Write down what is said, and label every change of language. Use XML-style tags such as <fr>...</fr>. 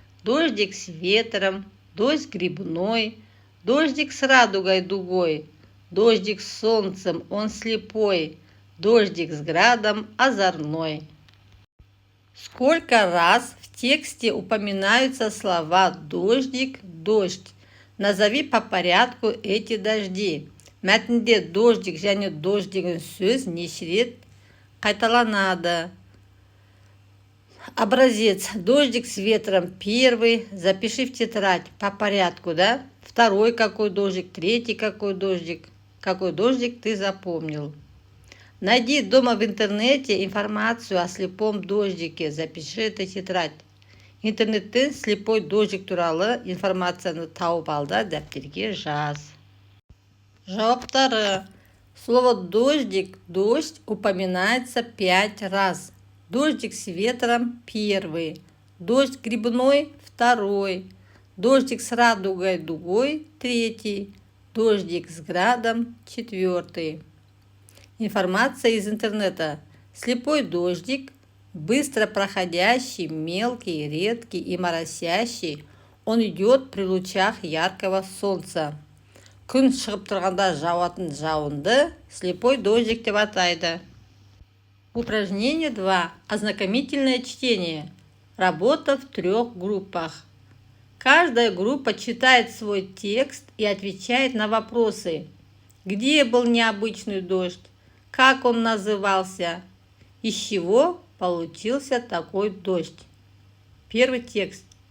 <ru>Дождик с ветром, дождь грибной, дождик с радугой дугой, дождик с солнцем, он слепой, дождик с градом озорной. Сколько раз в тексте упоминаются слова «дождик», «дождь»? Назови по порядку эти дожди.</ru> <kk>Мәтінде дождик және дождь деген сөз неше рет қайталанады?</kk> <ru>Образец. Дождик с ветром первый. Запиши в тетрадь по порядку, да? Второй какой дождик, третий какой дождик. Какой дождик ты запомнил? Найди дома в интернете информацию о слепом дождике. Запиши это в тетрадь.</ru> <kk>Интернеттен слепой дождик туралы информацияны тауып ал да дәптерге жаз.</kk> <ru>Жауаптары. Слово дождик, дождь упоминается 5 раз. Дождик с ветром первый. Дождь грибной второй. Дождик с радугой дугой третий. Дождик с градом четвертый. Информация из интернета. Слепой дождик, быстро проходящий, мелкий, редкий и моросящий, он идет при лучах яркого солнца.</ru> <kk>Күн шығып тұрғанда жауатын жауынды слепой дождик деп атайды.</kk> <ru>Упражнение 2. Ознакомительное чтение. Работа в 3 группах. Каждая группа читает свой текст и отвечает на вопросы. Где был необычный дождь? Как он назывался? Из чего получился такой дождь? Первый текст.</ru>